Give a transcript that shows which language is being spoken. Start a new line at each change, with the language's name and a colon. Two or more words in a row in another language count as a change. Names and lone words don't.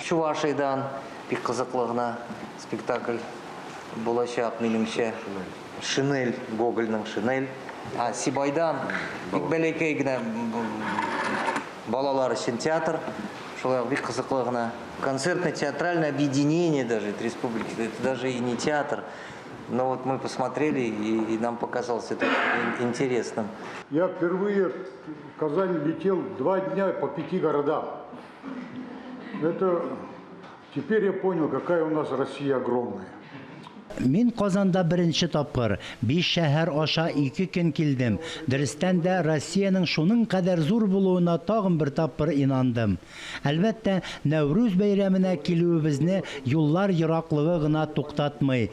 Tatar: Чувашидан бик кызыклы гына спектакль булачак минемчә. Шинель, Гогольның Шинель. Сибайдан бик бәләкәй генә балалар өчен театр. Шулай бик кызыклы гына
Russian: концертно-театральное объединение даже республики. Это даже и не театр. Но вот мы посмотрели, и нам показалось это интересным. Я впервые в Казань летел 2 дня по 5 городам. Теперь я понял, какая у нас Россия огромная.
Tatar: Мин Казанда беренче тапкыр 5 шәһәр аша 2 көн килдем. Дөрестән дә Россиянең шуның кадәр зур булуына тагын бер тапкыр инандым. Әлбәттә, Нәүрүз бәйрәменә килүебезне юллар ераклыгы гына туктатмый.